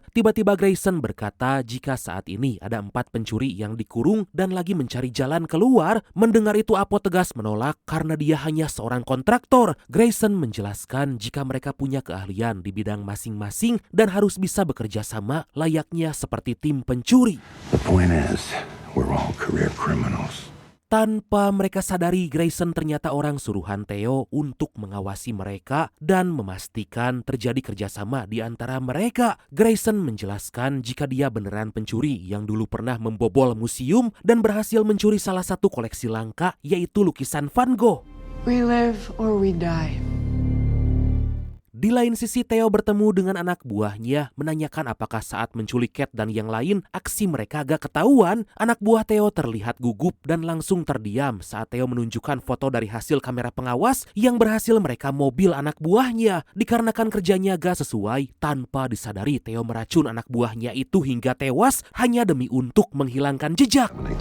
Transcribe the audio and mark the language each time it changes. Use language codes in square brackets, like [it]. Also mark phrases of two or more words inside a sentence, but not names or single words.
[id] Tiba-tiba Grayson berkata jika saat ini ada 4 pencuri yang dikurung dan lagi mencari jalan keluar. Mendengar itu Apo tegas menolak karena dia hanya seorang kontraktor. Grayson menjelaskan jika mereka punya keahlian di bidang masing-masing dan harus bisa bekerja sama layaknya seperti tim pencuri. [en] The point is, we're all career criminals. [id] Tanpa mereka sadari, Grayson ternyata orang suruhan Theo untuk mengawasi mereka dan memastikan terjadi kerjasama di antara mereka. Grayson menjelaskan jika dia beneran pencuri yang dulu pernah membobol museum dan berhasil mencuri salah satu koleksi langka, yaitu lukisan Van Gogh. [en] We live or we die. [id] Di lain sisi, Theo bertemu dengan anak buahnya, menanyakan apakah saat menculik Kate dan yang lain, aksi mereka agak ketahuan. Anak buah Theo terlihat gugup dan langsung terdiam saat Theo menunjukkan foto dari hasil kamera pengawas yang berhasil mereka mobil anak buahnya. Dikarenakan kerjanya gak sesuai, tanpa disadari Theo meracun anak buahnya itu hingga tewas hanya demi untuk menghilangkan jejak.